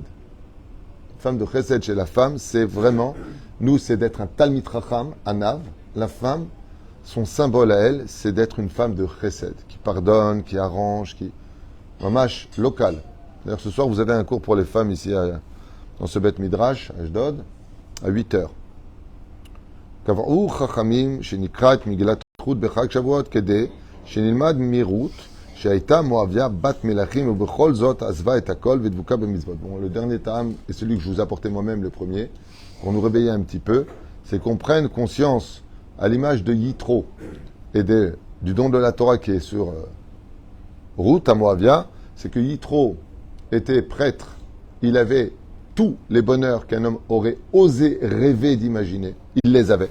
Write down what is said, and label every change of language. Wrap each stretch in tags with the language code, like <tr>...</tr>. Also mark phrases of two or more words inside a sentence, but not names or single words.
<fr>Une femme de chesed chez la femme, c'est vraiment, nous, c'est d'être un</fr> <he>תלמיד רחם,</he> <fr>anav. La femme, son symbole à elle, c'est d'être une femme de chesed, qui pardonne, qui arrange, qui... Mamash local. D'ailleurs, ce soir, vous avez un cours pour les femmes ici, dans ce</fr> <he>בית מדרש,</he> <fr>à Ashdod, à 8h.</fr> <he>קבעו חכמים שנקרא את מגילת רות בחג שבועות כדי שנלמד מרות שהייתה מואביה בת מלכים ובכל זאת עזבה את הכל ודבוקה במצוות.</he> <fr>Bon, le dernier tam est celui que je vous apportais moi-même, le premier, pour nous réveiller un petit peu, c'est qu'on prenne conscience à l'image de Yitro et du don de la Torah qui est sur Ruth à Moavia, c'est que Yitro était prêtre, il avait tous les bonheurs qu'un homme aurait osé rêver d'imaginer, il les avait.</fr>